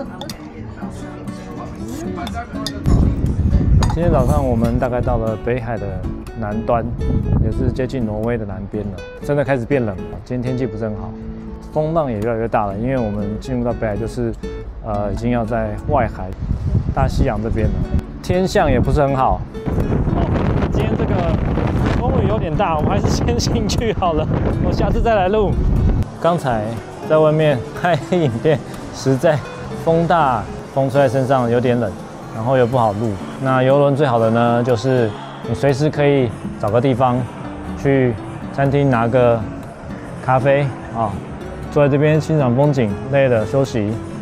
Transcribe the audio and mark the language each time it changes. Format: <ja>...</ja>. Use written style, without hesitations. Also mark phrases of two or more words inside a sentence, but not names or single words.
<zh>今天早上我們大概到了北海的南端，也是接近挪威的南邊了。真的開始變冷了，今天天氣不是很好，風浪也越來越大了。因為我們進入到北海，就是已經要在外海大西洋這邊了，天象也不是很好。今天這個風雨有點大，我們還是先進去好了，我下次再來錄。剛才在外面拍影片，實在風大，風吹在身上有點冷。然後又不好錄。那郵輪最好的呢，就是你隨時可以找個地方去餐廳拿個咖啡啊，坐在這邊欣賞風景，累了休息。</zh>